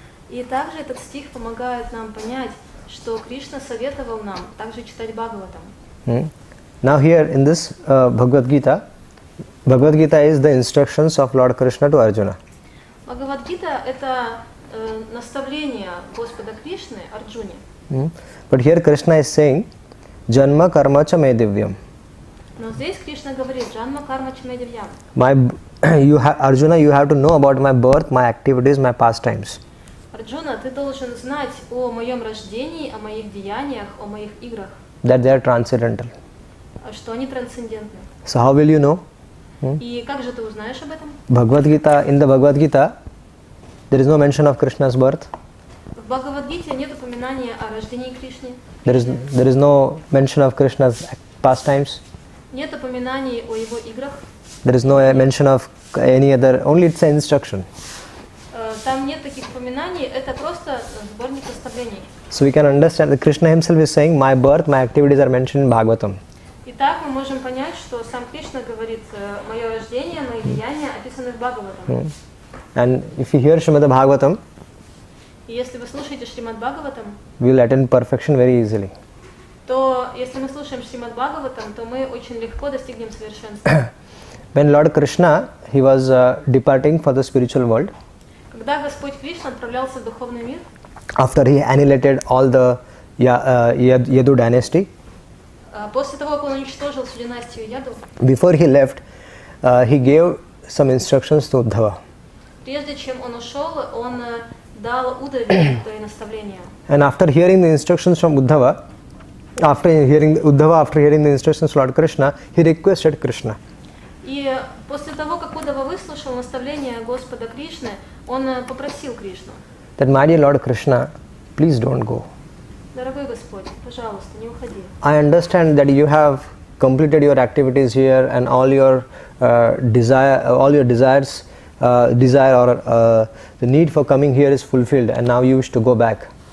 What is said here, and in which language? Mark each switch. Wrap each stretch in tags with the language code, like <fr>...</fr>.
<ru>И также этот стих помогает нам понять, что Кришна советовал нам также читать Бхагаватам.</ru> <en>Now here in this Bhagavad Gita is the instructions of Lord Krishna to Arjuna.</en> <ru>Бхагавад-гита – это наставление Господа Кришны Арджуне.</ru> <en>But here Krishna is saying,</en> <sa>Janma karma cha me divyam.</sa> <ru>Но здесь Кришна говорит,</ru> <sa>Джанма карма чме дивьям.</sa> <en>Arjuna, you have to know about my birth, my activities, my pastimes.</en> <ru>Арджуна, ты должен знать о моем рождении, о моих деяниях, о моих играх.</ru> <en>That they are transcendental.</en> <ru>Что они трансцендентны.</ru> <en>So how will you know?</en> <ru>И как же ты узнаешь об этом?</ru> <en>In the Bhagavad Gita, there is no mention of Krishna's birth.</en> <ru>В Бхагавад-гите нет упоминания о рождении Кришны.</ru> <en>There is no mention of Krishna's pastimes.</en> <ru>Нет упоминаний о его играх.</ru> <en>There is no mention of any other, only it's an instruction.</en> <ru>Там нет таких упоминаний, это просто сборник наставлений.</ru> <en>So we can understand that Krishna himself is saying, my birth, my activities are mentioned in Bhagavatam.</en> <ru>Итак, мы можем понять, что сам Кришна говорит, мое рождение, мои деяния описаны в Бхагаватам.</ru> <en>And if you hear Srimad Bhagavatam,</en> <ru>и если вы слушаете Шримад Бхагаватам,</ru> <en>we will attain perfection very easily.</en> <ru>то если мы слушаем Шримад Бхагаватам, то мы очень легко достигнем совершенства.</ru> <en>When Lord Krishna, he was departing for the spiritual world,</en> <ru>когда Господь Кришна отправлялся в духовный мир,</ru> <en>after he annihilated all the Yadu dynasty,</en> <ru>после того, как он уничтожил всю династию Яду,</ru> <en>before he left, he gave some instructions to Uddhava.</en> <ru>Прежде чем он ушел, он дал Удаве свои наставления.</ru> <en>And after hearing the instructions from Uddhava, after hearing the instructions from Lord Krishna, he requested Krishna.</en> <ru>И после того, как Удава выслушал наставления Господа Кришны, он попросил Кришну.</ru> <en>That my dear Lord Krishna, please don't go.</en> <ru>Дорогой Господь, пожалуйста, не уходи.</ru> <en>I understand that you have completed your activities here and all your desires or the need for coming here is fulfilled, and now you wish to go back.</en>